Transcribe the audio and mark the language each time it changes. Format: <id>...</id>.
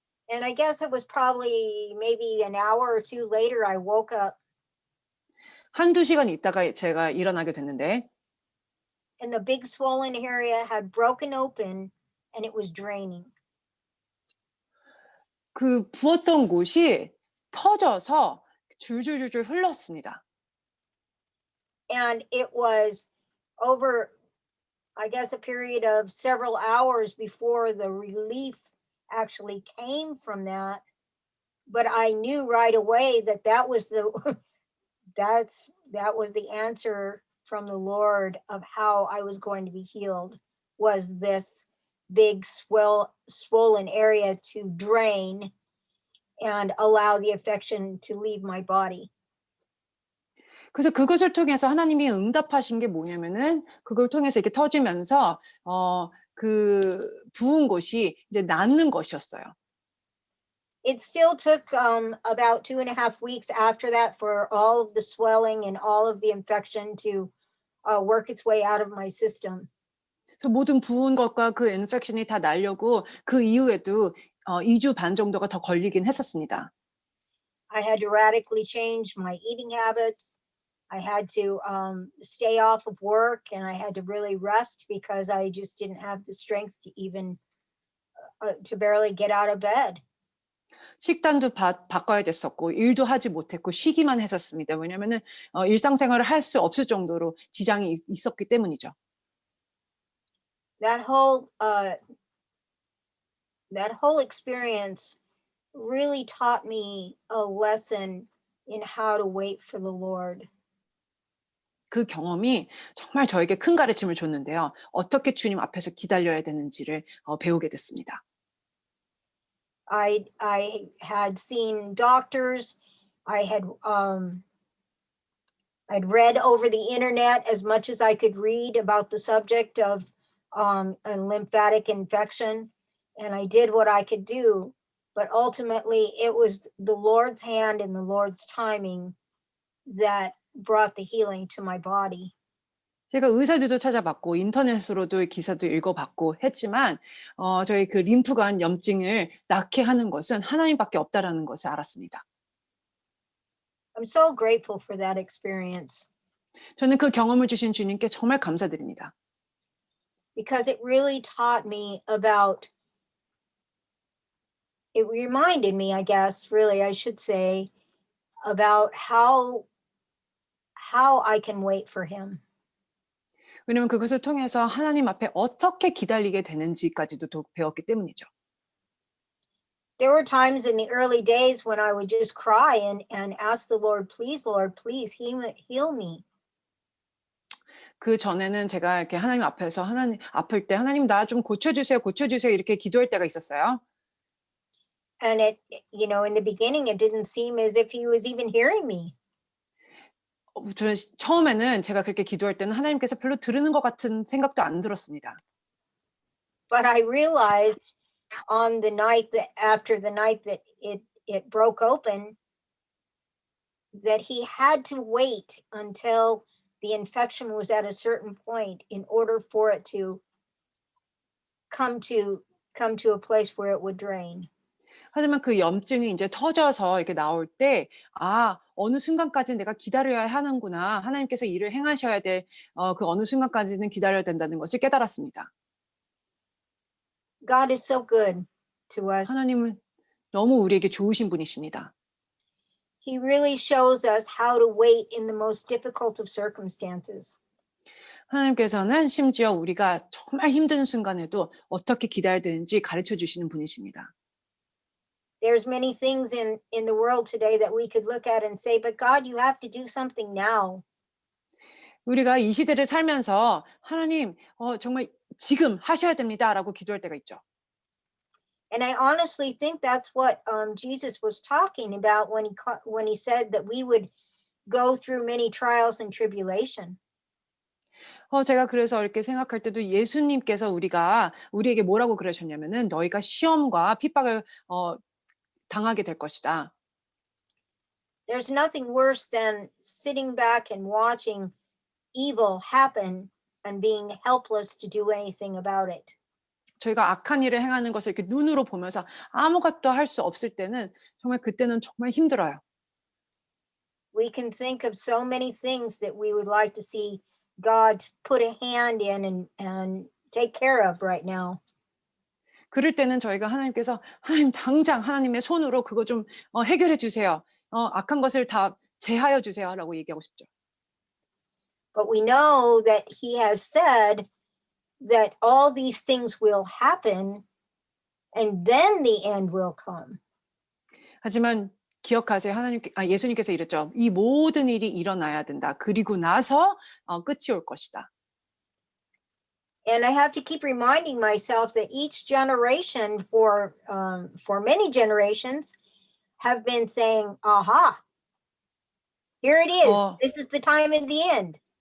<en>And I guess it was probably maybe an hour or two later, I woke up</en> <ko>한두 시간 있다가 제가 일어나게 됐는데</ko> <en>and the big swollen area had broken open and it was draining.</en> <ko>그 부었던 곳이 터져서 줄줄줄줄 흘렀습니다.</ko> <en>And it was over, I guess, a period of several hours before the relief actually came from that. But I knew right away that that was the that was the answer from the Lord of how I was going to be healed, was this big swollen area to drain and allow the affection to leave my body.</en> <ko>그래서 그것을 통해서 하나님이 응답하신 게 뭐냐면은 그걸 통해서 이렇게 터지면서 그 부은 곳이 이제 낫는 것이었어요.</ko> <en>It still took about 2.5 weeks after that for all of the swelling and all of the infection to work its way out of my system.</en> <ko>그래서 모든 부은 것과 그 인펙션이 다 나려고 그 이후에도 2주 반 정도가 더 걸리긴 했었습니다.</ko> <en>I had to radically change my eating habits. I had to stay off of work and I had to really rest because I just didn't have the strength to even to barely get out of bed.</en> <ko>식단도 바꿔야 됐었고 일도 하지 못했고 쉬기만 했었습니다. 왜냐면은 일상생활을 할 수 없을 정도로 지장이 있었기 때문이죠.</ko> <en>That whole experience really taught me a lesson in how to wait for the Lord.</en> <ko>그 경험이 정말 저에게 큰 가르침을 줬는데요. 어떻게 주님 앞에서 기다려야 되는지를 배우게 됐습니다.</ko> <en>I had seen doctors. I had I'd read over the internet as much as I could read about the subject of a lymphatic infection, and I did what I could do. But ultimately, it was the Lord's hand and the Lord's timing that brought the healing to my body.</en> <ko>제가 의사들도 찾아봤고 인터넷으로도 기사도 읽어봤고 했지만 저희 그 림프관 염증을 낫게 하는 것은 하나님밖에 없다라는 것을 알았습니다.</ko> <en>I'm so grateful for that experience</en> <ko>저는 그 경험을 주신 주님께 정말 감사드립니다.</ko> <en>because it really taught me about, it reminded me, I guess, really, I should say, about how I can wait for him.</en> <ko>왜냐면 그것을 통해서 하나님 앞에 어떻게 기다리게 되는지까지도 배웠기 때문이죠.</ko> <en>There were times in the early days when I would just cry and ask the Lord, please heal me.</en> <ko>그 전에는 제가 이렇게 하나님 앞에서 아플 때 하나님 나 좀 고쳐주세요, 고쳐주세요 이렇게 기도할 때가 있었어요.</ko> <en>And in the beginning, it didn't seem as if he was even hearing me.</en> <ko>저는 처음에는 제가 그렇게 기도할 때는 하나님께서 별로 들으는 것 같은 생각도 안 들었습니다.</ko> <en>But I realized on the night after the night that it broke open, that he had to wait until the infection was at a certain point in order for it to come to a place where it would drain.</en> <ko>하지만 그 염증이 이제 터져서 이렇게 나올 때 어느 순간까지는 내가 기다려야 하는구나. 하나님께서 일을 행하셔야 될 그 어느 순간까지는 기다려야 된다는 것을 깨달았습니다.</ko> <en>God is so good to us.</en> <ko>하나님은 너무 우리에게 좋으신 분이십니다.</ko> <en>He really shows us how to wait in the most difficult of circumstances.</en> <ko>하나님께서는 심지어 우리가 정말 힘든 순간에도 어떻게 기다려야 되는지 가르쳐 주시는 분이십니다.</ko> <en>There's many things in the world today that we could look at and say, but God, you have to do something now.</en> <ko>우리가 이 시대를 살면서 하나님 정말 지금 하셔야 됩니다라고 기도할 때가 있죠.</ko> <en>And I honestly think that's what Jesus was talking about when when he said that we would go through many trials and tribulation.</en> <ko>제가 그래서 이렇게 생각할 때도 예수님께서 우리에게 뭐라고 그러셨냐면은 "너희가 시험과 핍박을 당하게 될 것이다."</ko> <en>There's nothing worse than sitting back and watching evil happen and being helpless to do anything about it.</en> <ko>저희가 악한 일을 행하는 것을 이렇게 눈으로 보면서 아무것도 할 수 없을 때는 정말 그때는 정말 힘들어요.</ko> <en>We can think of so many things that we would like to see God put a hand in and take care of right now.</en> <ko>그럴 때는 저희가 하나님께서 "하나님 당장 하나님의 손으로 그거 좀 해결해 주세요. 악한 것을 다 제하여 주세요."라고 얘기하고 싶죠.</ko> <en>But we know that he has said that all these things will happen and then the end will come.</en> <ko>하지만 기억하세요. 예수님께서 이랬죠. "이 모든 일이 일어나야 된다. 그리고 나서 끝이 올 것이다."</ko> <en>And I have to keep reminding myself that each generation for many generations have been saying, aha, here it is. 어 This is the time of the end.</en>